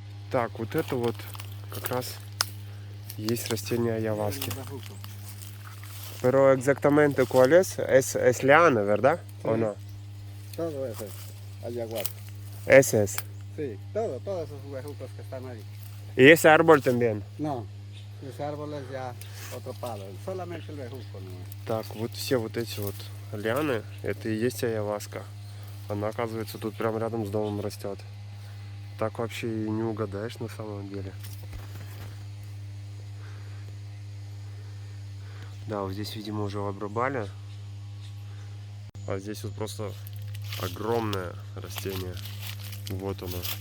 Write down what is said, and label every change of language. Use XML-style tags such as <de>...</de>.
<ru>Так, вот это вот как раз есть растение ayahuasca.</ru> <es>Pero exactamente cuál es liana, ¿verdad? Sí. ¿O no? Todo eso es ayahuasca. Ese es. Sí, todos esos bejucos que están ahí. Y ese árbol también. No, ese árbol es ya otro palo, solamente el bejuco no.</es> <ru>Так, вот все вот эти вот лианы, это и есть ayahuasca. Она, оказывается, тут прямо рядом с домом растет. Так вообще и не угадаешь на самом деле. Да, вот здесь, видимо, уже обрубали. А здесь вот просто огромное растение. Вот оно.</ru>